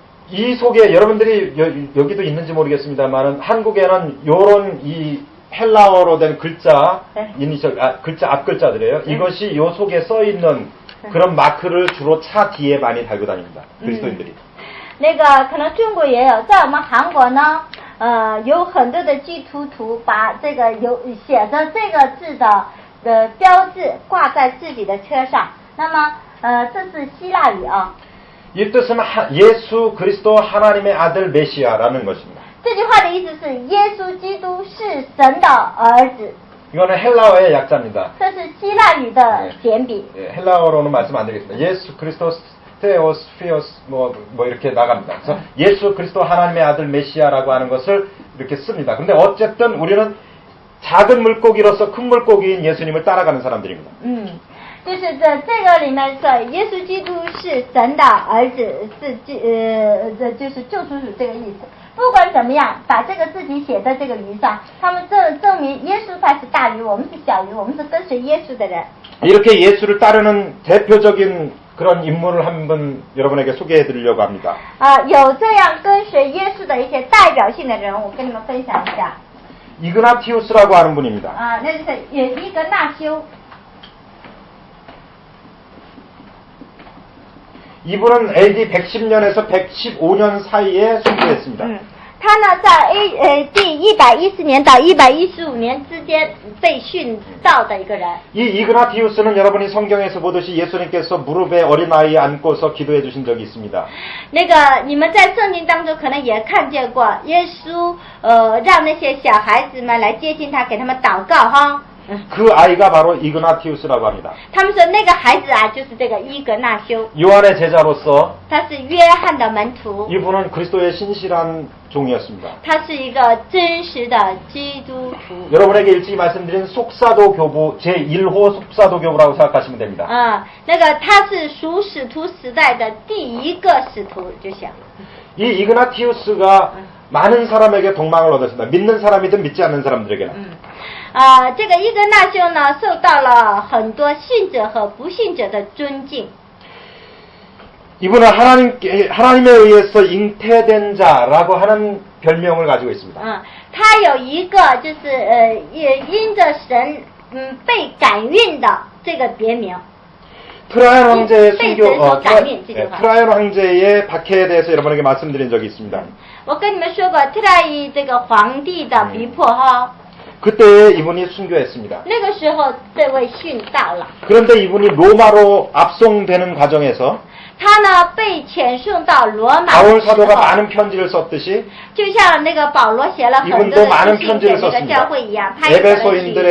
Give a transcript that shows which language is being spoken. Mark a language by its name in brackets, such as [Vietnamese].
[Korean] 이 속에 여러분들이 여기도 있는지 모르겠습니다만 한국에는 요런 이 헬라어로 된 글자, 글자 앞글자들이에요. 이것이 요 속에 써 있는 그런 마크를 주로 차 뒤에 많이 달고 다닙니다. 그리스도인들이. [Chinese] 那个可能中国也有，在我们韩国呢，有很多的基督徒把这个写着这个字的标志挂在自己的车上。那么这是希腊语啊。 [Korean] 이 뜻은 예수 그리스도 하나님의 아들 메시아라는 것입니다. [Chinese] 这句话的意思是耶稣基督是神的儿子。 [Korean] 이거는 헬라어의 약자입니다. [Chinese] 这是希腊语的简笔。 [Korean] 헬라어로는 말씀 안 드리겠습니다. 예수 그리스도 스테오스 피오스 뭐 이렇게 나갑니다. 그래서 예수 그리스도 하나님의 아들 메시아라고 하는 것을 이렇게 씁니다. 근데 어쨌든 우리는 작은 물고기로서 큰 물고기인 예수님을 따라가는 사람들입니다. [Chinese] 就是这个里面说，耶稣基督是神的儿子，就是救赎主这个意思。不管怎么样，把这个自己写在这个鱼上，他们证明耶稣他是大鱼，我们是小鱼，我们是跟随耶稣的人。 [Korean] 이렇게 예수를 따르는 대표적인 그런 인물을 한 분 여러분에게 소개해 드리려고 합니다. [Chinese] 有这样跟随耶稣的一些代表性的人，我跟你们分享一下。 [Korean] 이그나티우스라고 하는 분입니다. [Chinese] 那就是伊格纳修。 [Korean] 이분은 AD 110년에서 115년 사이에 순교했습니다. [Chinese] 他呢，在第114年到115年之间被殉道的一个人。 [Korean] 이 이그나티우스는 여러분이 성경에서 보듯이 예수님께서 무릎에 어린아이 안고서 기도해 주신 적이 있습니다. [Chinese] 那个你们在圣经当中可能也看见过，耶稣让那些小孩子们来接近他，给他们祷告哈。 [Korean] 그 아이가 바로 이그나티우스라고 합니다. [Chinese] 他们说那个孩子啊，就是这个伊格纳修。 [Korean] 요한의 제자로서 [Chinese] 他是约翰的门徒。 [Korean] 이분은 그리스도의 신실한 종이었습니다. [Chinese] 他是一个真实的基督徒。 [Korean] 여러분에게 일찍이 말씀드린 속사도 교부 제1호 속사도 교부라고 생각하시면 됩니다. [Chinese] 那个他是属使徒时代的第一个使徒，就想。 [Korean] 이 이그나티우스가 많은 사람에게 동망을 얻었습니다. 믿는 사람이든 믿지 않는 사람들에게는. [Chinese] 这个伊格纳修呢，受到了很多信者和不信者的尊敬。 [Korean] 이분은 하나님에 의해서 잉태된 자라고 하는 별명을 가지고 있습니다. [Chinese] 他有一个就是因着神被感孕的这个别名。 [Korean] 트라이언 황제의 트라이언 황제의 박해에 대해서 여러분에게 말씀드린 적이 있습니다. [Chinese] 我跟你们说过特拉伊这个皇帝的逼迫哈。 [Korean] 그때 이분이 순교했습니다. [Chinese] 那个时候，这位殉道了。 [Korean] 그런데 이분이 로마로 압송되는 과정에서 [Chinese] 他呢被遣送到罗马的 [Korean] 바울 [Chinese] 时候， [Korean] 사도가 많은 편지를 썼듯이 [Chinese] 就像那个保罗写了很多 [Korean] 이분도 [Chinese] 的 [Korean] 많은 [Chinese] 书信给 [Korean] 편지를 [Chinese] 那个 [Korean] 썼습니다. [Chinese] 教会一样，他也写了许多的